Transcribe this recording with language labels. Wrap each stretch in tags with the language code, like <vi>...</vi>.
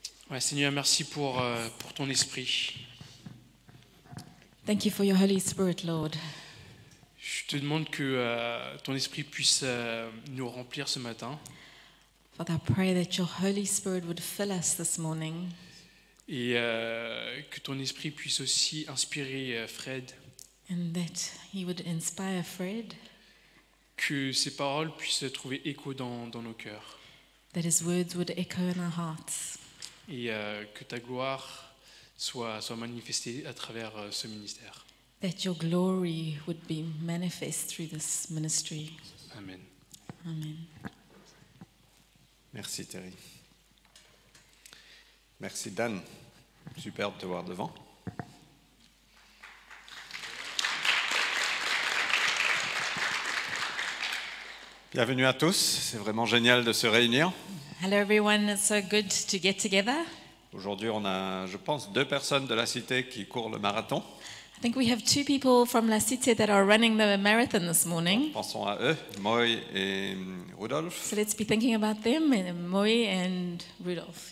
<fr>Ouais, Seigneur, merci pour ton esprit.</fr> <en>Thank you for your Holy Spirit, Lord.</en> <fr>Je te demande que ton esprit puisse nous remplir ce matin</fr> <en>Father, I pray that your Holy Spirit would fill us this morning</en> <fr>et que ton esprit puisse aussi inspirer Fred,</fr> <en>and that he would inspire Fred,</en> <fr>que ces paroles puissent trouver écho dans nos cœurs</fr> <en>that his words would echo in our hearts,</en> <fr>et que ta gloire soit manifestée à travers ce ministère.</fr> <en>that your glory would be manifest through this ministry. Amen. Amen.</en> <fr>Merci Terry. Merci Dan. Super de te voir devant. Bienvenue à tous. C'est vraiment génial de se réunir.</fr> <en>Hello everyone, it's so good to get together.</en> <fr>Aujourd'hui, on a, je pense, 2 personnes de la cité qui courent le marathon.</fr> <en>I think we have 2 people from La Cité that are running the marathon this morning.</en> <fr>Pensons à eux, Moy et Rudolf.</fr> <en>So let's be thinking about them, Moy and Rudolph.</en>